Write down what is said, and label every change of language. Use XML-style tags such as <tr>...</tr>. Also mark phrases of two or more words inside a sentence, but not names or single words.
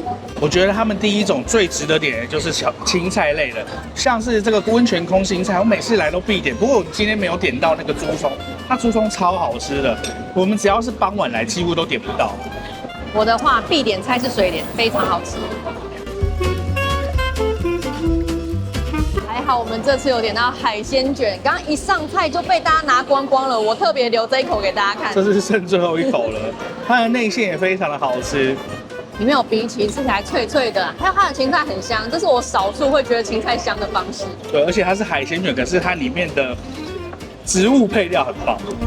<zh>我覺得他們第一種最值得點的就是青菜類的，像是這個溫泉空心菜，我每次來都必點。不過我今天沒有點到那個豬蔥，它豬蔥超好吃的，我們只要是傍晚來，幾乎都點不到。我的話必點菜是水蓮，非常好吃。還好我們這次有點到海鮮卷，剛剛一上菜就被大家拿光光了，我特別留這一口給大家看。這是剩最後一口了，它的內餡也非常的好吃。裡面有荸薺，吃起來脆脆的，還有它的芹菜很香，這是我少數會覺得芹菜香的方式。對，而且它是海鮮卷，可是它裡面的植物配料很棒。</zh>